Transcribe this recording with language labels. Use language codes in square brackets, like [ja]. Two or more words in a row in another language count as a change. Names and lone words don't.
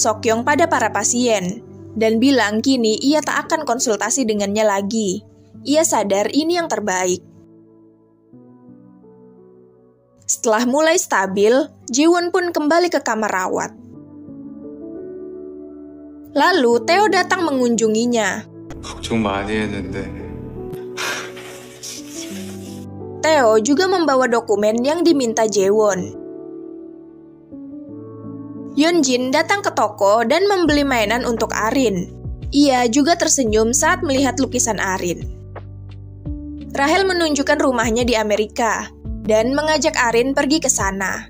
[id] Seokyeong pada para pasien, dan bilang kini ia tak akan konsultasi dengannya lagi. Ia sadar ini yang terbaik. Setelah mulai stabil, Jaewon pun kembali ke kamar rawat. Lalu, Theo datang mengunjunginya. [ko] 걱정 많이 했는데. [id] Theo juga membawa dokumen yang diminta Jaewon. Yeonjin datang ke toko dan membeli mainan untuk Arin. Ia juga tersenyum saat melihat lukisan Arin. Rahel menunjukkan rumahnya di Amerika dan mengajak Arin pergi ke sana.